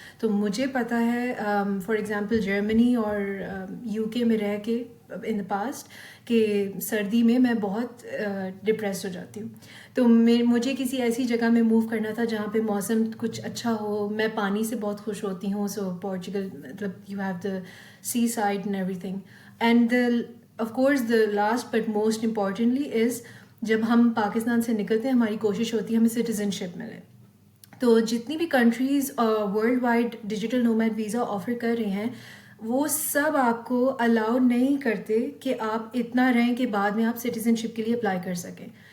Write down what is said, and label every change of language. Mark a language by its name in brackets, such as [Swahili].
[Urdu] تو مجھے پتہ ہے فار ایگزامپل جرمنی اور UK میں رہ کے [English] in the past [Urdu] کہ سردی میں بہت ڈپریس ہو جاتی ہوں. تو مجھے کسی ایسی جگہ میں موو کرنا تھا جہاں پہ موسم کچھ اچھا ہو. میں پانی سے بہت خوش ہوتی ہوں. [English] سو Portugal مطلب you have the C side and every thing. And of course the last but most importantly is, [Urdu] جب ہم پاکستان سے نکلتے ہیں ہماری کوشش ہوتی ہے ہمیں سٹیزن شپ ملے. تو جتنی بھی countries world wide digital nomad visa offer کر رہی ہیں, وہ سب آپ کو الاؤ نہیں کرتے کہ آپ اتنا رہیں کہ بعد میں آپ سٹیزن شپ کے لیے اپلائی کر سکیں.